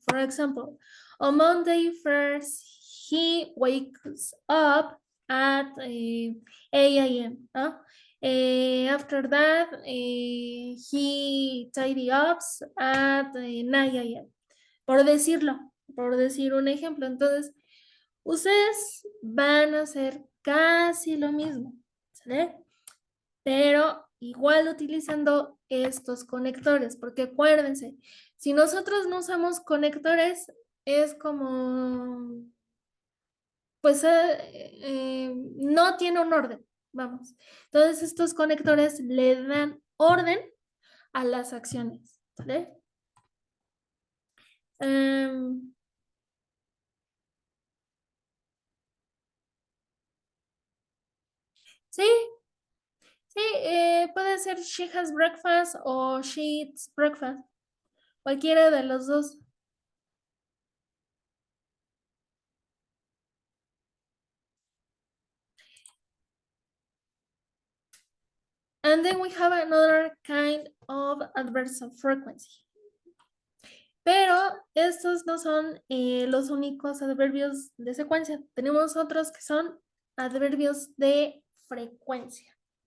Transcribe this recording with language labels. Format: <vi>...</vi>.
<en>For example, on Monday first, he wakes up at 8 a.m. After that, he tidy up at 9 a.m.</en> <es>Por decirlo, por decir un ejemplo. Entonces, ustedes van a hacer casi lo mismo. ¿Sale? Pero igual utilizando estos conectores, porque acuérdense, si nosotros no usamos conectores, es como, pues no tiene un orden, vamos. Entonces estos conectores le dan orden a las acciones, ¿vale? Sí, Sí, puede ser</es> <en>she has breakfast o she eats breakfast.</en> <es>Cualquiera de los dos.</es> <en>And then we have another kind of adverbs of frequency.</en> <es>Pero estos no son los únicos adverbios de secuencia. Tenemos otros que son adverbios de frecuencia.</es>